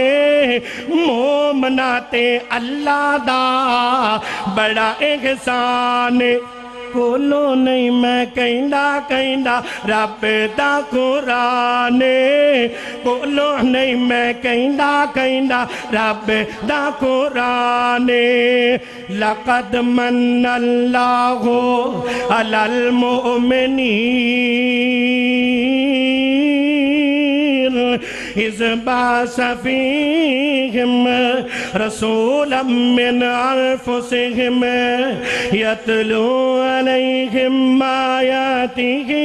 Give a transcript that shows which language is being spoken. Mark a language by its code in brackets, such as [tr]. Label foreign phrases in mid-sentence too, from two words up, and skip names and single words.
[pa] مومنا تے اللہ دا بڑا احسان کولو نہیں میں کہندا رب دا قرآن کولو نہیں میں کہندا رب دا قرآن [ar] لقد من اللہ علی المؤمنین إذ بعث فيهم رسولا من أنفسهم يتلو عليهم آياته